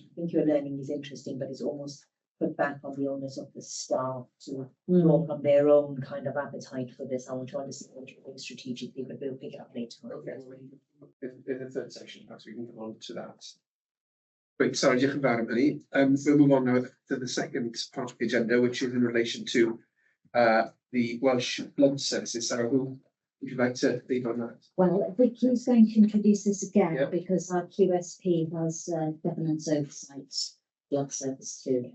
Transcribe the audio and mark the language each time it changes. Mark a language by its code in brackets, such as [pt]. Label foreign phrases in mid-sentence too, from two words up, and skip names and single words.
[en] I think your learning is interesting, but it's almost put back on the onus of the staff to draw from their own kind of appetite for this. I want to understand what you're doing strategically, but we'll pick it up later on. Okay, in the third section, perhaps we can come on to that. Great, sorry, [cy] diolch yn fawr am hynny. [en] We'll move on now to the second part of the agenda, which is in relation to the Welsh Blood Services. Sarah, who would you like to lead on that? Well, Vicky's going to introduce this again Yeah. because our QSP has governance oversight blood service too.